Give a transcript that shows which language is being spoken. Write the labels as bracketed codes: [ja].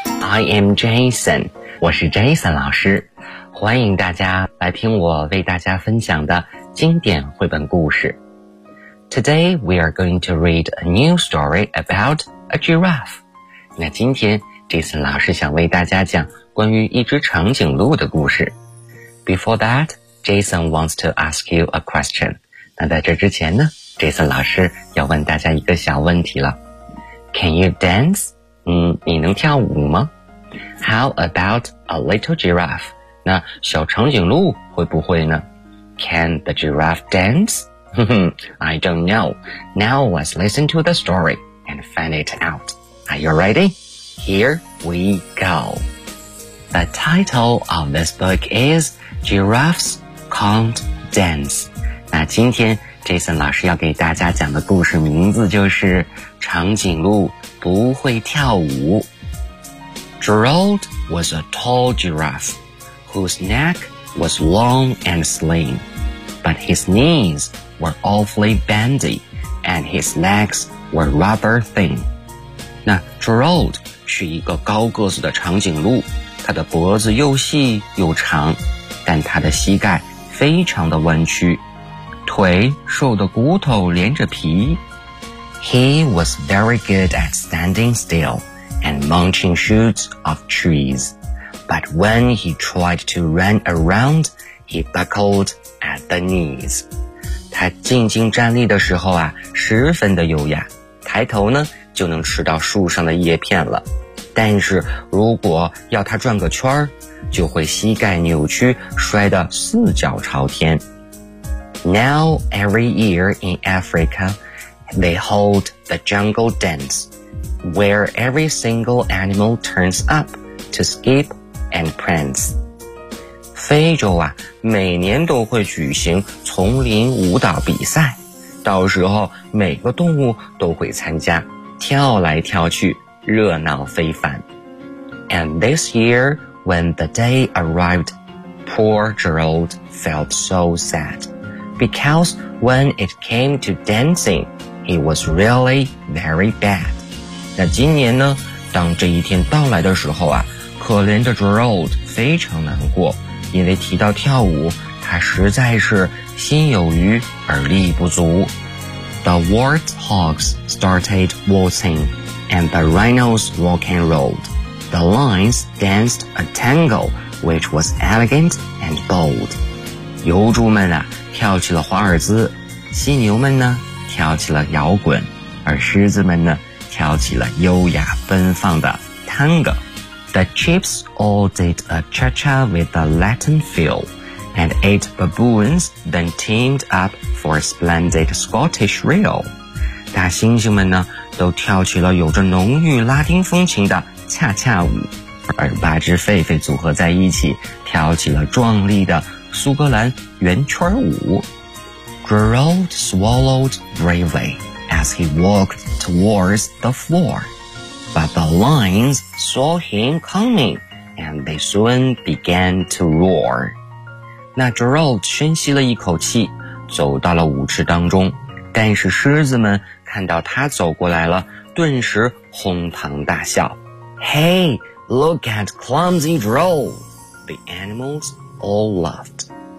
[en] I am Jason， [zh] 我是 Jason 老师，欢迎大家来听我为大家分享的经典绘本故事。 [en] Today, we are going to read a new story about a giraffe. [zh] 那今天 Jason 老师想为大家讲关于一只长颈鹿的故事。 [en] Before that, Jason wants to ask you a question. [zh] 那在这之前呢， Jason 老师要问大家一个小问题了。 [en] Can you dance? [zh] 你能跳舞吗？ [en] How about a little giraffe? [zh] 那小长颈鹿会不会呢？ [en] Can the giraffe dance? I don't know. Now let's listen to the story and find it out. Are you ready? Here we go. The title of this book is Giraffes Can't Dance. [zh] 那今天 Jason 老师要给大家讲的故事名字就是长颈鹿不会跳舞。 [en] Gerald was a tall giraffe whose neck was long and slim, but his knees were awfully bendy and his legs were rubber thin. [zh] 那 Gerald 是一个高个子的长颈鹿，他的脖子又细又长，但他的膝盖非常的弯曲，腿瘦的骨头连着皮。 [en] He was very good at standing still and munching shoots of trees, but when he tried to run around, he buckled at the knees. [zh] 他静静站立的时候啊，十分的优雅，抬头呢，就能吃到树上的叶片了。但是如果要他转个圈儿，就会膝盖扭曲，摔得四脚朝天。 [en] Now every year in Africa, they hold the jungle dance, where every single animal turns up to skip and prance. [zh] 非洲啊，每年都会举行丛林舞蹈比赛，到时候每个动物都会参加，跳来跳去，热闹非凡。 [en] And this year, when the day arrived, poor Gerald felt so sad, because when it came to dancing, he was really very bad. [zh] 那今年呢，当这一天到来的时候啊，可怜的 Gerald 非常难过，因为提到跳舞，他实在是心有余而力不足。 [en] The warthogs started waltzing, and the rhinos rock and rolled. The lions danced a tango, which was elegant and bold. [zh] 油猪们啊，跳起了华尔兹，犀牛们呢，跳起了摇滚，而狮子们呢，跳起了优雅奔放的 tango. [en] The chips all did a cha-cha with a Latin feel. And eight baboons then teamed up for a splendid Scottish reel. [zh] 大猩猩们呢，都跳起了有着浓郁拉丁风情的恰恰舞，而八只狒狒组合在一起，跳起了壮丽的苏格兰圆圈舞。 [en] Gerald swallowed bravely as he walked towards the floor, but the lions saw him coming, and they soon began to roar. [zh] 那 Gerald 深吸了一口气，走到了舞池当中，但是狮子们看到他走过来了，顿时哄堂大笑。 [en] Hey, look at clumsy Gerald! The animals all laughed.